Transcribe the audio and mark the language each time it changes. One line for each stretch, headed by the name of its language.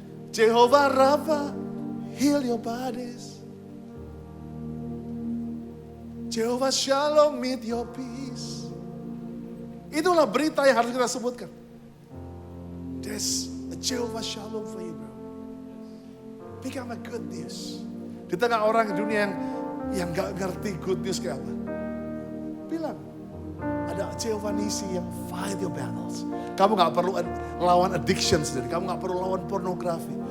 English: Jehovah Rapha, heal your bodies. Jehovah Shalom, meet your peace.
Indonesian: Itulah berita yang harus kita sebutkan.
English: There's a Jehovah Shalom for you, bro. Become a good news.
Indonesian: Di tengah orang di dunia yang gak ngerti good news kayak apa. Bilang, ada Jehovah Nisi yang
English: fight your battles.
Indonesian: Kamu gak perlu lawan addiction sendiri. Kamu gak perlu lawan pornografi.